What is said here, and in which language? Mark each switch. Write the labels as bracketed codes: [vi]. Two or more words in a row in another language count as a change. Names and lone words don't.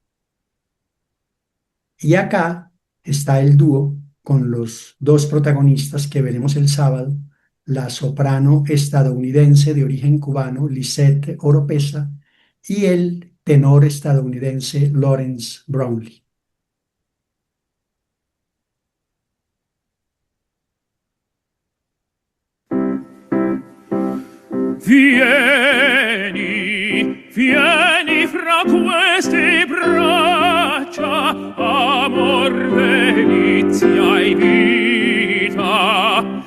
[es] Y acá está el dúo con los dos protagonistas que veremos el sábado, la soprano estadounidense de origen cubano, Lisette Oropesa, y el tenor estadounidense Lawrence Brownlee. [it] Vieni, vieni fra queste braccia, amor, delizia e vita.